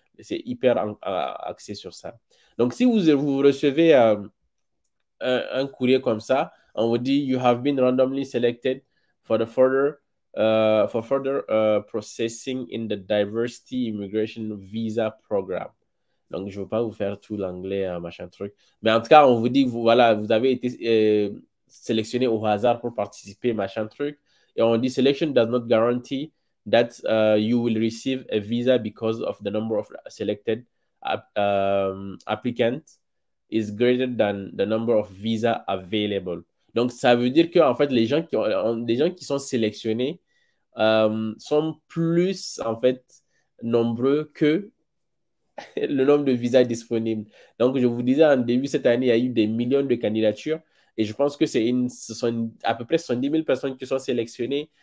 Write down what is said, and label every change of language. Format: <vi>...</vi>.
<fr>C'est hyper axé sur ça. Donc, si vous recevez un courrier comme ça, on vous dit</fr> <en>You have been randomly selected for further processing in the Diversity Immigration Visa Program.</en> <fr>Donc, je ne veux pas vous faire tout l'anglais, machin truc. Mais en tout cas, on vous dit, voilà, vous avez été sélectionné au hasard pour participer, machin truc. Et on dit,</fr> <en>selection does not guarantee that you will receive a visa because of the number of selected applicants is greater than the number of visa available.</en> <fr>Donc, ça veut dire que, en fait, les gens qui sont sélectionnés sont plus, en fait, nombreux que le nombre de visas disponibles. Donc, je vous disais, en début cette année, il y a eu des millions de candidatures et je pense que ce sont à peu près 70 000 personnes qui sont sélectionnées.</fr>